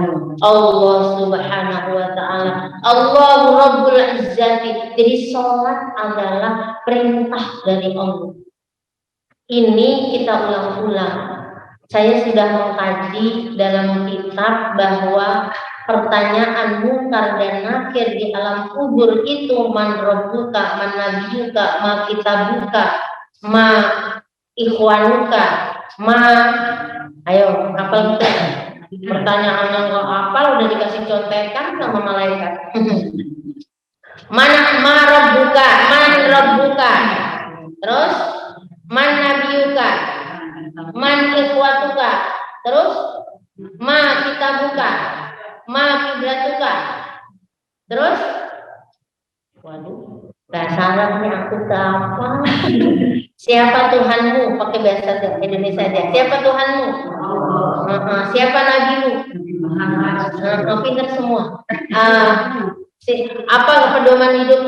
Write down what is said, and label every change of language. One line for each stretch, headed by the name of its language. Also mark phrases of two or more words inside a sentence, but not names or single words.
Arabic: الله سبحانه وتعالى. الله رب العزة.
Indonesian: Jadi sholat adalah perintah dari Allah. Ini kita ulang-ulang. Saya sudah mengkaji dalam kitab bahwa pertanyaan munkar dan nakir di alam kubur itu
Arabic: من ربك، من نبيك، ما كتابك، ما إخوانك، ما
Indonesian: ayo hafal kita. Pertanyaan yang nggak hafal udah dikasih contekan sama malaikat.
Arabic: Mana ما ربك، من ربك. Terus من نبيك، من إخوتك, terus ما كتابك، ما قبلتك,
Indonesian: terus waduh, dasarnya aku apa? Siapa Tuhanmu? Pakai bahasa Indonesia aja. Siapa Tuhanmu? Siapa nabimu? Pintar semua. Apa pedoman hidupmu?